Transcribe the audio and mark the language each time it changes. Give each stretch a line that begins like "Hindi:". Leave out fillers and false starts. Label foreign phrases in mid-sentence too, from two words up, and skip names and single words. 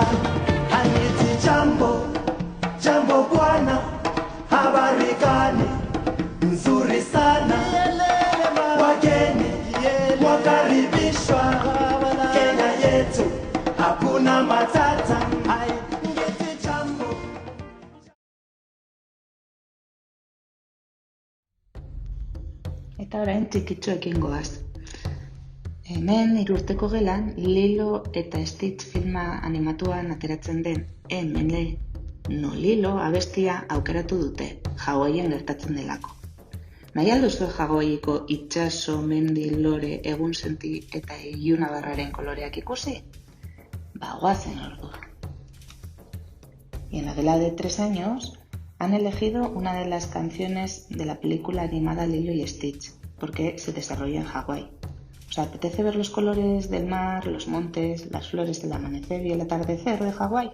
Swahili: Aniti jambo, jambo bwana, habari gani? Nzuri sana. Wageni mwakaribishwa Kenya yetu, hakuna matata. Ngeti jambo.
Basque: Eta orain txikitxoekin goaz. Hemen 3 urteko gelan Lilo eta Stitch filma animatuan ateratzen den Emele no Lilo abestia aukeratu dute, Hawaien gertatzen delako. Nahi alduzue Hawaiiko itsaso, mendi, lore, egunsenti eta ilunabarraren koloreak ikusi? Ba, goazen ordu.
Spanish: Y en la vela de 3 años han elegido una de las canciones de la película animada Lilo y Stitch, porque se desarrolla en Hawái. ¿Os apetece ver los colores del mar, los montes, las flores del amanecer y el atardecer de Hawái?